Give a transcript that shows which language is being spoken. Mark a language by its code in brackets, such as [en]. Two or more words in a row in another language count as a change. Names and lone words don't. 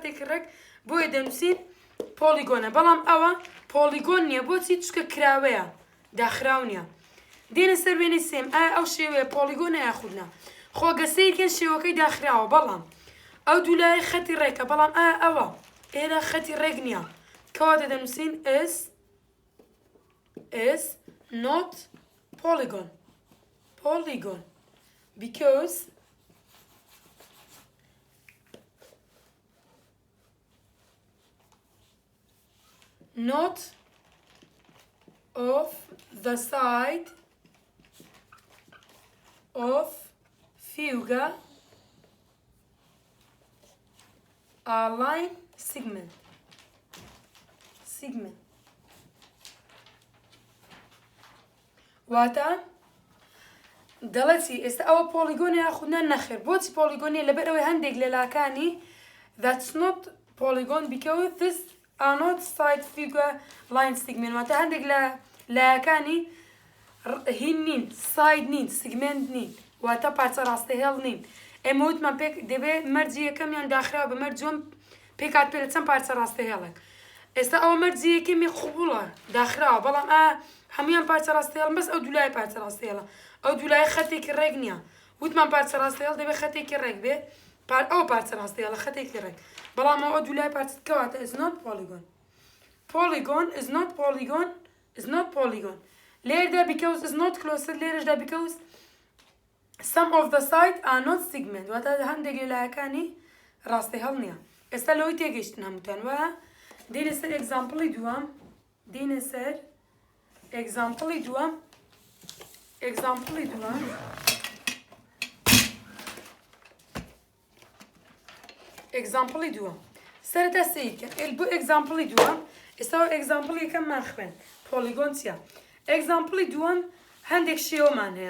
[ckb] خەتێکی ڕێک بۆیە دەنووسین پۆلیگۆنە بەڵام ئەوە پۆلیگۆن نییە بۆچی چکە کراوەیە داخراو نییە دێنە سەر وێنەی سێم ئایا ئەو شێوەیە پۆلیگۆنە یاخودنا خۆگەسەیەکیان شێوەکەی داخراوە بەڵام ئەو دوولای خەتی ڕێکە بەڵام ئایا ئەوە ئێرە خەتی ڕێک نییە کەواتە دەنووسین [en] is not polygon because not of the side of figure a line segment [ckb] واتە دەڵێتی ئێستا ئەوە پۆلیگۆنی یاخودنا نەخێر بۆچی پۆلیگۆنیە لەبەر ئەوەی هەندێک لە لاکانی [en] that's not polygon because this are not side figure line segment [ckb] واتە هەندێک لە لایەکانی هین نین ساید نین سگمنت نین واتە پارچە ڕاستەهێڵ نین ئێمە وتمان پێک دەبێت مەرجی یەکەمیان داخراوە بە مەرجۆم پێکات پێ لە چەند پارچە ڕاستەهێڵێک ئێستا ئەوە مەرجی یەکەمی خوبوڵە داخراوە بەڵام هەمویان پارچە ڕاستەهێڵن بەس ئەو دوولای پارچە ڕاستەهێڵە ئەو دوولای خەتێکی ڕێک نییە وتمان پارچە ڕاستەهێڵ دەبێت خەتێکی ڕێک بێ ئەو پارچە ڕاستەهێڵە خەتێکی ڕێک بەڵام ئەو دوولای پارچە کەواتە [en] is not [ckb] polygon لێردا [en] because is not closed [ckb] لێرەشدا [en] because some of the side are not segment [ckb] واتە هەندێک لە لایەکانی ڕاستەهێڵ نییە ئێستا لەوەی تێگەیشتن هەمووتان وایە دێنە سەر ئێگزامپڵی دووەم ئێگزامپڵی دووەم سەرەتا سەیرکە بۆ ئێگزامپڵی دووەم ئێستا ئێگزامپڵی یەکەممان خوێن پۆلیگۆن چییە ئێگزامپڵی دووەم هەندێک شێوەمان هەیە